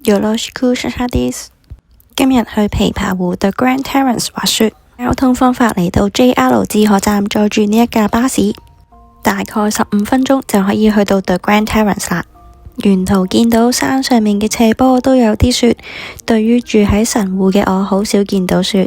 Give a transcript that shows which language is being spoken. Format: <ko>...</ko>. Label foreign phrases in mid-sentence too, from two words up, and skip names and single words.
<ja>よろしくシャシャです。</ja> <yue>今日去琵琶湖 The Grand Terrace 滑雪，交通方法嚟到 JR 志賀站，載住呢一架巴士，大概15分鐘就可以去到 The Grand Terrace 啦。沿途見到山上面嘅斜坡都有啲雪，對於住喺神戶嘅我，好少見到雪。</yue>